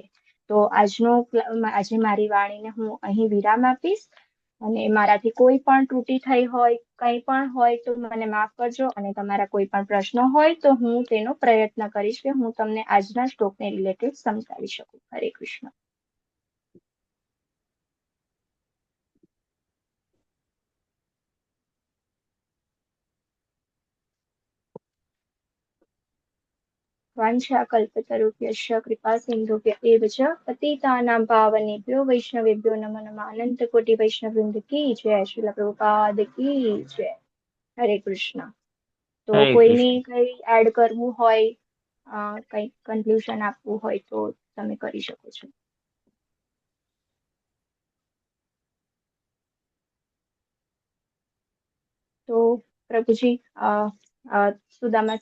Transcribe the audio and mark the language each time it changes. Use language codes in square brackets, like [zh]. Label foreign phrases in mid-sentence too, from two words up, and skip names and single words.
[gu] તો આજે મારી વાણીને હું અહીં વિરામ આપીશ. અને મારાથી કોઈ પણ ત્રુટિ થઈ હોય, કંઈ પણ હોય તો મને માફ કરજો. અને તમારા કોઈ પણ પ્રશ્નો હોય તો હું તેનો પ્રયત્ન કરીશ કે હું તમને આજના શ્લોકને રિલેટેડ સમજાવી શકું. હરે કૃષ્ણ. [sa] वाञ्छाकल्पतरुभ्यश्च कृपासिन्धुभ्य एव च पतितानां पावनेभ्यो वैष्णवेभ्यो नमो नमः. [hi] अनंत कोटि वैष्णव वृंद की जय. श्रील प्रभुपाद की जय. हरे कृष्ण. [gu] તો હરે કોઈને કૃષ્ણ. કઈ એડ કરવું હોય, કઈ કન્ક્લુઝન આપવું હોય તો તમે કરી શકો છો. તો પ્રભુજી સુદામા